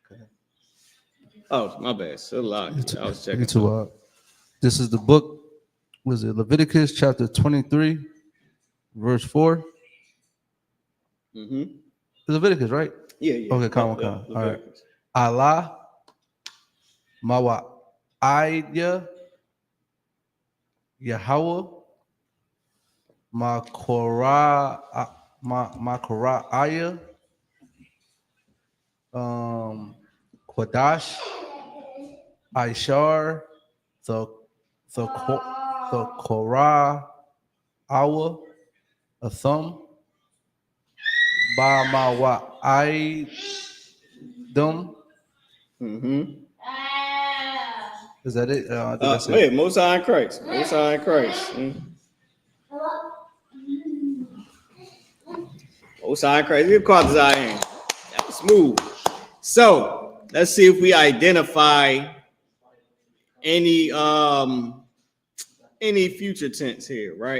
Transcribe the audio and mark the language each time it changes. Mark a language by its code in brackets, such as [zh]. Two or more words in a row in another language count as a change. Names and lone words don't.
[en] Oh, my bad. So loud. I was checking. Too wild. This is the book Was it Leviticus chapter 23, verse 4? Mm-hmm. Leviticus, right? Yeah. Okay, come on. All right. Allah, Mawa, Aya, Yahweh, Makora, Aya, Quadash, Ishar, the Korah, Awa, Athum, Ba Mawa, Idum. Mm-hmm. Is that it? I think that's it. Wait, Most High in Christ. Most High in Christ. Most High in Christ. Give Quads I am. That was smooth. So let's see if we identify any future tense here, right?